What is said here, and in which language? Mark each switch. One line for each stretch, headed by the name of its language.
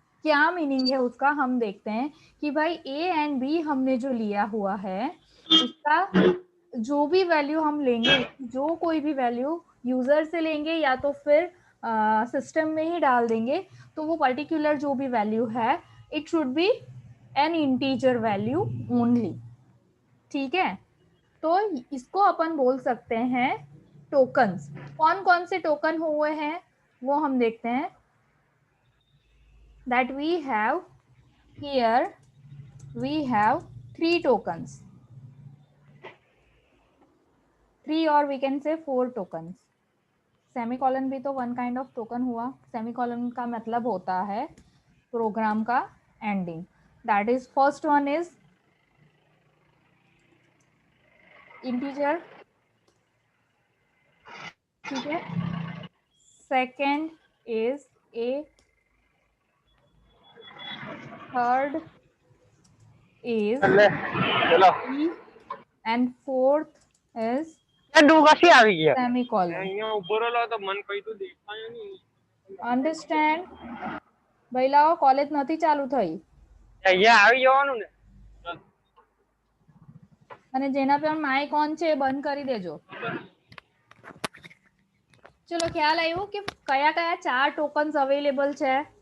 Hindi: क्या मीनिंग है उसका हम देखते हैं कि भाई ए एंड बी हमने जो लिया हुआ है उसका जो भी वैल्यू हम लेंगे जो कोई भी वैल्यू यूजर से लेंगे या तो फिर सिस्टम में ही डाल देंगे तो वो पर्टिकुलर जो भी वैल्यू है
English: It should be an integer value only.
Hindi: ठीक है तो इसको अपन बोल सकते हैं टोकन्स। कौन कौन से टोकन हुए हैं वो हम देखते हैं।
English: That we have here we have 3 tokens, 3 or we can say 4 tokens।
Hindi: Semicolon भी तो वन काइंड ऑफ टोकन हुआ। सेमीकोलन का मतलब होता है प्रोग्राम का ending.
English: that is first one is integer,
Hindi: ठीक है।
English: Second is a, third is e and fourth is semicolon. Understand?
Gujarati: ભઈલાઓ college નથી ચાલુ થઈ અને જેના પર માઇક ઓન છે એ બંધ કરી દેજો। ચલો ખ્યાલ આવ્યો કે કયા કયા 4 ટોકન્સ અવેલેબલ છે?